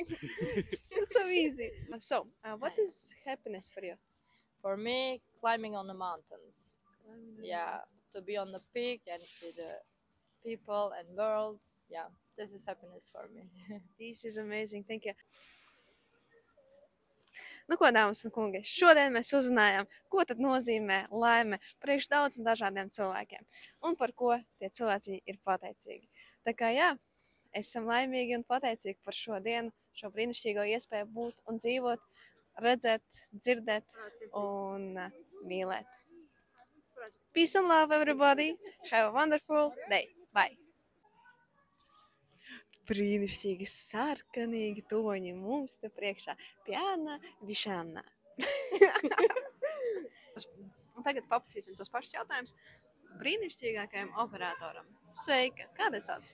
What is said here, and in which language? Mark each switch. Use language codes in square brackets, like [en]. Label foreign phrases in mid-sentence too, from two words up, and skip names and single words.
[en] It's so easy. So, what is happiness for you? For me, climbing on the mountains. Yeah, to be on the peak and see the people and world. Yeah, this is happiness for me. This is amazing, thank you. [lv] Nu, ko, dāmas un kungi, šodien mēs uzzinājām, ko tad nozīmē laime priekš daudz un dažādiem cilvēkiem un par ko tie cilvēki ir pateicīgi. Tā kā esam laimīgi un pateicīgi par šo dienu, šo brīnišķīgo iespēju būt un dzīvot, redzēt, dzirdēt un mīlēt. [en] Peace and love, everybody. Have a wonderful day. Bye. [lv] Brīnišķīgi sarkanīgi toņi mums te priekšā. Piana Višana. Un tagad paprasīsim tos pašus jautājumus brīnišķīgākajam operatoram. Sveika! Kāda sauc?